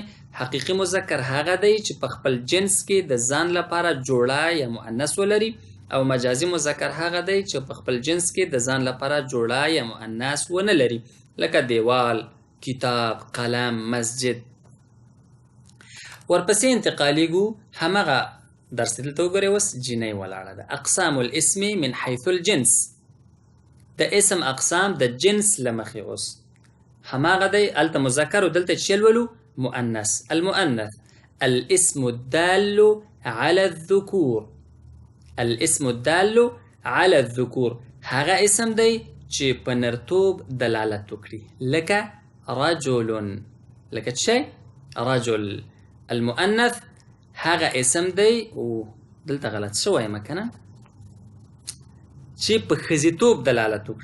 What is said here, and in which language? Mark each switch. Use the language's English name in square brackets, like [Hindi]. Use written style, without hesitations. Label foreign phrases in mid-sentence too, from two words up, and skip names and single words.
[Pashto] حقیقي مذکر هغه دی چې په خپل جنس کې د ځان لپاره جوړه یا مؤنث ولري، او مجازي مذکر هغه دی چې په خپل جنس کې د ځان لپاره جوړه یا مؤنث ونه لري، لکه دیوال، کتاب، قلم، مسجد. ورپسې انتقالیږو همغه درس دلته وګورئ، اوس جینۍ ولاړه ده. [Arabic] اقسام الاسم من حيث الجنس. [Pashto] د اسم اقسام د جنس له مخې اوس هماغه دی. هلته مذکر او دلته چې لولو مؤنث. [Arabic] المؤنث الاسم الدال على الذكور. الاسم الدال على الذكور [Pashto] هغه اسم دی چې په نرتوب دلالت وکړي. لکه رجل، لکه څه شی؟ رجل. المؤنث هغه اسم دی، او دلته غلط شوی ما کنه، چې په ښځیتوب دلالت وکړي.